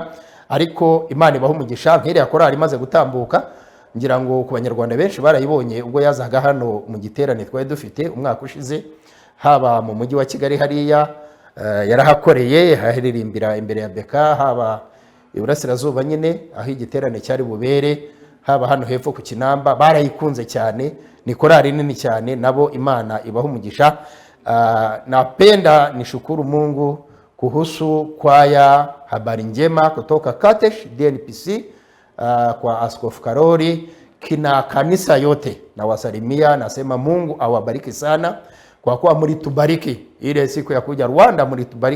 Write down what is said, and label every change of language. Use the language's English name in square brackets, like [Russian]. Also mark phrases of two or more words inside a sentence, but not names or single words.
[Kinyarwanda] Ariko Imana ibaha umugisha. Nk'iriya korali imaze gutambuka, ngira ngo ku banyarwanda benshi barayibonye ubwo yazaga hano mu giterane twari dufite umwaka ushize, haba mu mujyi wa Kigali hariya yarahakoreye, haheririmbira imbere ya Beka, haba iburasirazuba nyine aho igiterane cyari bubere, haba hano hepfo ku Kinamba. Barayikunze cyane, ni korali nini cyane. Nabo Imana ibaha umugisha. [Swahili] Napenda nishukuru Mungu kuhusu kwaya habari njema kutoka Katesh DNPC, kwa Askofu Karoli, kina kanisa yote na wasalimia. Nasema Mungu awabariki sana kwa kuwa mlitubariki ile siku ya kuja Rwanda, mlitubariki.